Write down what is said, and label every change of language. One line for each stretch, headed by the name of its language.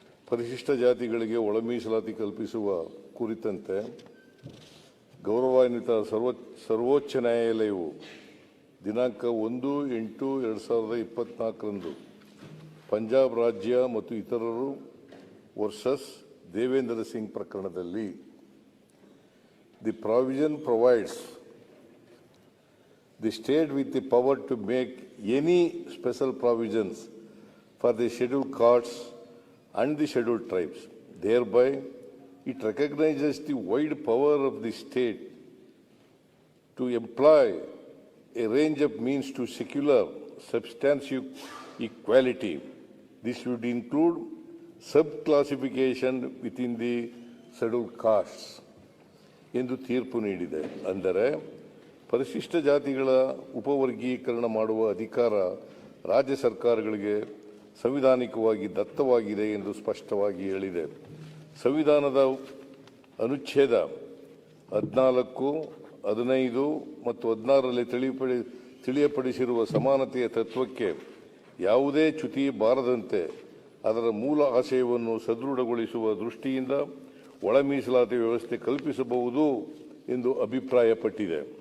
Kannada: ಪರಿಶಿಷ್ಟ ಜಾತಿಗಳಿಗೆ ಒಳ ಮೀಸಲಾತಿ ಕಲ್ಪಿಸುವ ಕುರಿತಂತೆ ಗೌರವಾನ್ವಿತ ಸರ್ವೋಚ್ಚ ನ್ಯಾಯಾಲಯವು ದಿನಾಂಕ 1/8/2024 ಪಂಜಾಬ್ ರಾಜ್ಯ ಮತ್ತು ಇತರರು ವರ್ಸಸ್ ದೇವೇಂದ್ರ ಸಿಂಗ್ ಪ್ರಕರಣದಲ್ಲಿ
English: The provision provides the state with the power to make any special provisions for the scheduled castes and the scheduled tribes. Thereby, it recognizes the wide power of the state to employ a range of means to secure substantive equality. This would include sub-classification within the scheduled castes.
Kannada: ಎಂದು ತೀರ್ಪು ನೀಡಿದೆ. ಅಂದರೆ ಪರಿಶಿಷ್ಟ ಜಾತಿಗಳ ಉಪವರ್ಗೀಕರಣ ಮಾಡುವ ಅಧಿಕಾರ ರಾಜ್ಯ ಸರ್ಕಾರಗಳಿಗೆ ಸಂವಿಧಾನಿಕವಾಗಿ ದತ್ತವಾಗಿದೆ ಎಂದು ಸ್ಪಷ್ಟವಾಗಿ ಹೇಳಿದೆ. ಸಂವಿಧಾನದ ಅನುಚ್ಛೇದ 14, 15 ಮತ್ತು 16ರಲ್ಲಿ ತಿಳಿಯಪಡಿಸಿರುವ ಸಮಾನತೆಯ ತತ್ವಕ್ಕೆ ಯಾವುದೇ ಚ್ಯುತಿ ಬಾರದಂತೆ ಅದರ ಮೂಲ ಆಶಯವನ್ನು ಸದೃಢಗೊಳಿಸುವ ದೃಷ್ಟಿಯಿಂದ ಒಳ ಮೀಸಲಾತಿ ವ್ಯವಸ್ಥೆ ಕಲ್ಪಿಸಬಹುದು ಎಂದು ಅಭಿಪ್ರಾಯಪಟ್ಟಿದೆ.